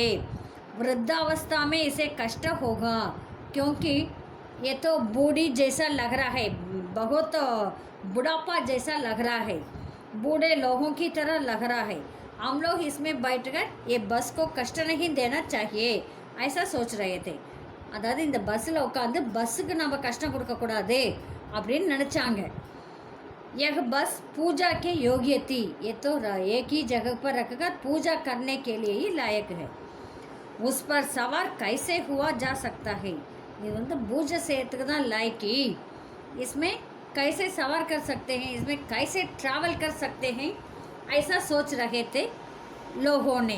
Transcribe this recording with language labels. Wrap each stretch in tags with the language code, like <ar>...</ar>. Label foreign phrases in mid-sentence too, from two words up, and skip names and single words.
<hi>वृद्धावस्था में इसे कष्ट होगा, क्योंकि ये तो बूढ़ी जैसा लग रहा है, बहुत बुढ़ापा जैसा लग रहा है, बूढ़े लोगों की तरह लग रहा है। हम लोग इसमें बैठकर ये बस को कष्ट नहीं देना चाहिए, ऐसा सोच रहे थे।</hi> <ta>அதாவது இந்த பஸ்ஸில் உட்காந்து பஸ்ஸுக்கு நம்ம கஷ்டம் கொடுக்கக்கூடாது அப்படின்னு நினச்சாங்க।</ta> <hi>यह बस पूजा के योग्य थी, ये तो एक ही जगह पर रखकर पूजा करने के लिए ही लायक है। उस पर सवार कैसे हुआ जा सकता है, ये तो पूजा से इतना लायकी, इसमें कैसे सवार कर सकते हैं, इसमें कैसे ट्रैवल कर सकते हैं, ऐसा सोच रहे थे लोगों ने।</hi>